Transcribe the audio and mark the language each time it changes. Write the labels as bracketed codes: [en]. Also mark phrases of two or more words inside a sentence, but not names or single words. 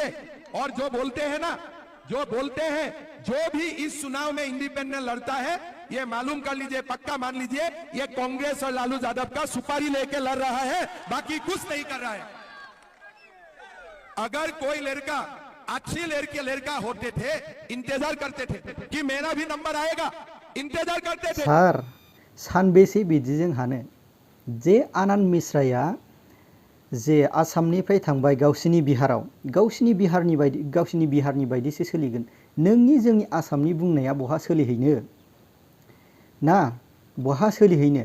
[hi] और जो बोलते हैं जो भी इस चुनाव में इंडिपेंडेंट लड़ता है, ये मालूम कर लीजिए, पक्का मान लीजिए, ये कांग्रेस और लालू यादव का सुपारी लेके लड़ रहा है, बाकी कुछ नहीं कर रहा है। अगर कोई लड़का अच्छी लड़का होते थे, इंतजार करते थे कि मेरा भी नंबर आएगा, इंतजार करते थे। [brx] सार सानबेसे बिदिजों हानो जे आनन्द मिश्राया जे आसामनिफ्राय थांबाय गावसिनि बिहारनि बायदिसो सोलिगोन। नोंनि जोंनि आसामनि बुंनाया बहा सोलिहैनो ना, बहा सोलिहैनो?